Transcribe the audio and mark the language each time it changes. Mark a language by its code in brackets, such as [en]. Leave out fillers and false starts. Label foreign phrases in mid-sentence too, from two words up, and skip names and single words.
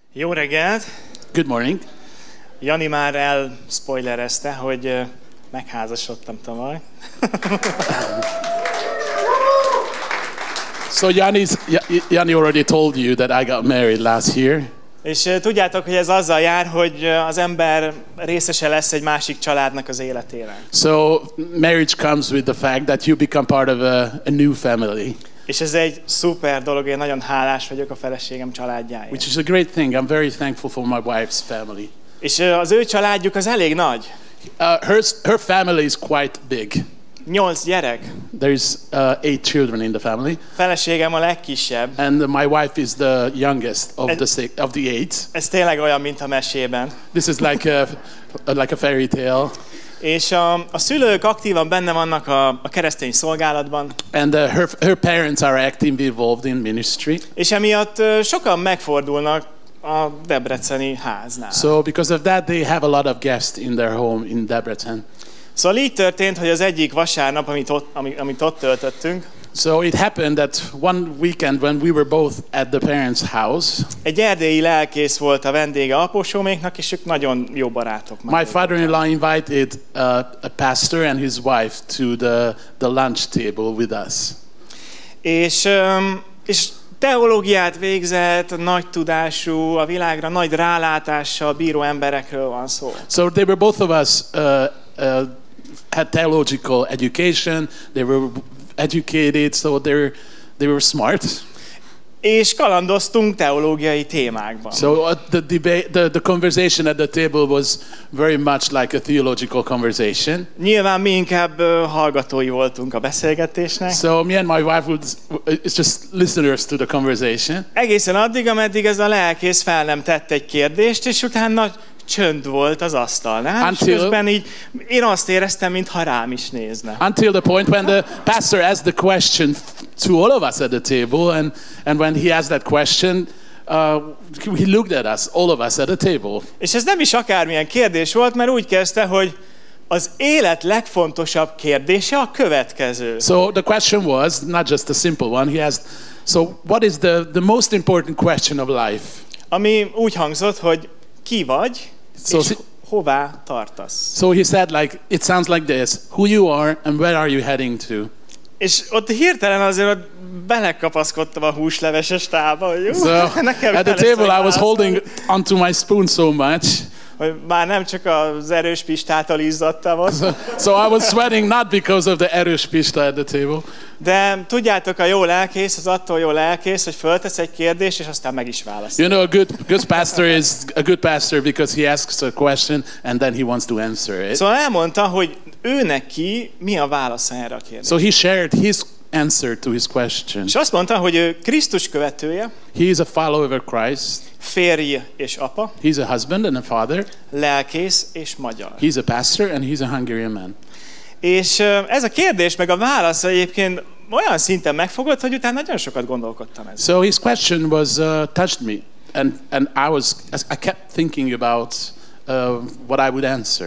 [hu] Jó reggelt! [en] Good morning. [hu] Jani már elspoilerezte, hogy megházasodtam tavaly. [en] So Yanni already told you that I got married last year. [hu] És tudjátok, hogy ez azzal jár, hogy az ember részese lesz egy másik családnak az életére. [en] So marriage comes with the fact that you become part of a new family. [hu] És ez egy szuper dolog, én nagyon hálás vagyok a feleségem családjáért. [en] Which is a great thing. I'm very thankful for my wife's family. [hu] És az ő családjuk az elég nagy. [en] Her family is quite big. [hu] 8 gyerek. [en] There's 8 children in the family. [hu] Feleségem a legkisebb. [en] And my wife is the youngest of the 8. [hu] Ez tényleg olyan, mint a mesében. [en] This is like a fairy tale. [hu] És a szülők aktívan benne vannak a keresztény szolgálatban. [en] And her parents are actively involved in ministry. [hu] És emiatt sokan megfordulnak a debreceni háznál. [en] So because of that they have a lot of guests in their home in Debrecen. [hu] Szóval így történt, hogy az egyik vasárnap, amit ott töltöttünk, [en] so it happened that one weekend when we were both at the parents' house, [hu] egy erdélyi lelkész volt a vendége apósóméknak, és ők nagyon jó barátok. [en] My father-in-law invited a pastor and his wife to the lunch table with us. [hu] És teológiát végzett, nagy tudású, a világra nagy rálátással bíró emberekről van szó. [en] So they were both of us had theological education. They were educated, so they were smart. [hu] És kalandoztunk teológiai témákban. [en] So the conversation at the table was very much like a theological conversation. [hu] Nyilván mi inkább hallgatói voltunk a beszélgetésnek. [en] So me and my wife would just listeners to the conversation. [hu] Egészen addig, ameddig ez a lelkész fel nem tett egy kérdést, és utána csönd volt az asztalnál, és közben így én azt éreztem, mintha rám is nézne. [en] Until the point when the pastor asked the question to all of us at the table, and when he asked that question, he looked at us, all of us at the table. [hu] És ez nem is akármilyen kérdés volt, mert úgy kezdte, hogy az élet legfontosabb kérdése a következő. [en] So the question was not just a simple one. He asked, so what is the most important question of life? [hu] Ami úgy hangzott, hogy ki vagy, és hová tartasz. [en] So he said it sounds like this: who you are and where are you heading to? [hu] És ott hirtelen azért belekapaszkodtam a húsleveses tálba, hogy [en] so at the table I was holding onto my spoon so much. [hu] Hogy már nem csak az erős pistától izzadtam ott. [en] So I was sweating not because of the erős pista at the table. [hu] De tudjátok, a jó lelkész az attól jó lelkész, hogy föltesz egy kérdést, és aztán meg is válaszol. [en] You know, a good pastor is a good pastor because he asks a question and then he wants to answer it. [hu] Szóval elmondta, hogy ő neki mi a válasza erre a kérdésre. [en] So he shared his answer to his question. [hu] És azt mondta, hogy ő Krisztus követője. [en] He is a follower of Christ. [hu] Férj és apa. [en] He's a husband and a father. [hu] Lelkész és magyar. [en] He's a pastor and he's a Hungarian man. [hu] És ez a kérdés meg a válasz egyébként olyan szinten megfogott, hogy utána nagyon sokat gondolkodtam ezen. [en] So his question was touched me, and I kept thinking about what I would answer.